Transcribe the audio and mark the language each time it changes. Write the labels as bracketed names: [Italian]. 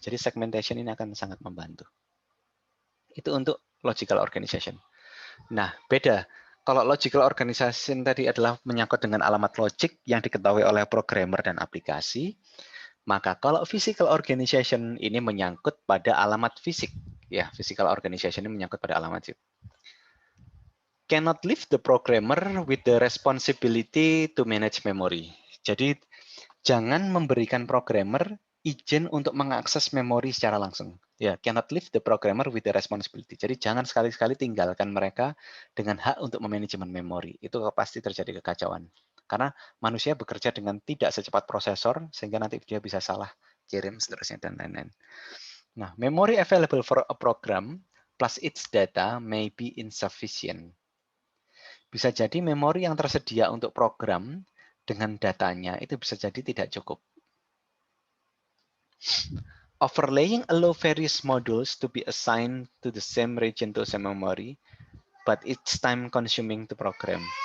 [Indonesian] Jadi segmentation ini akan sangat membantu. Itu untuk logical organization. Nah, beda. Kalau logical organization tadi adalah menyangkut dengan alamat logik yang diketahui oleh programmer dan aplikasi, maka kalau physical organization ini menyangkut pada alamat fisik. Ya, physical organization ini menyangkut pada alamat fisik. [English] Cannot leave the programmer with the responsibility to manage memory. [Indonesian] Jadi, jangan memberikan programmer izin untuk mengakses memori secara langsung. [English] Ya, cannot leave the programmer with the responsibility. [Indonesian] Jadi jangan sekali-sekali tinggalkan mereka dengan hak untuk memanajemen memori. Itu pasti terjadi kekacauan. Karena manusia bekerja dengan tidak secepat prosesor, sehingga nanti dia bisa salah kirim, seterusnya, dan lain-lain. [English] Nah, memory available for a program plus its data may be insufficient. [Indonesian] Bisa jadi memori yang tersedia untuk program dengan datanya itu bisa jadi tidak cukup. [English] Overlaying allow various modules to be assigned to the same region to same memory, but it's time consuming to program.